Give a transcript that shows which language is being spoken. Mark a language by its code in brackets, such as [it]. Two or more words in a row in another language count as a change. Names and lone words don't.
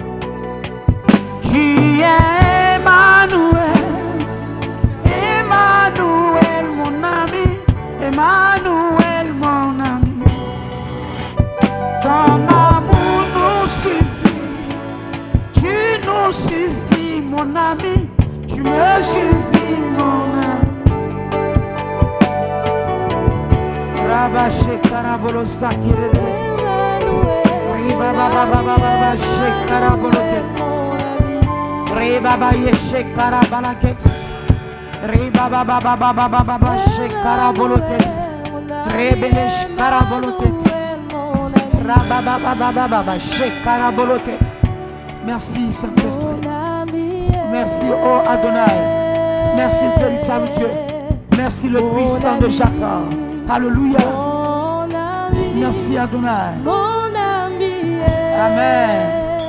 [fr] tu es Emmanuel, Emmanuel, mon ami, Emmanuel, mon ami. Ton amour nous suffit, tu nous suffis, mon ami, tu me suffis, mon ami. Rabaché Karabolo Sakirele. Baba baba baba shekara boloket. Re baba ye shekara balaket. Re baba baba baba baba shekara boloket. Re bele shekara boloket. Ra baba baba baba shekara boloket. Merci Saint-Esprit. Merci oh Adonai. Merci le véritable Dieu. Merci le puissant de Jacob. Alléluia. Merci Adonai. Amen.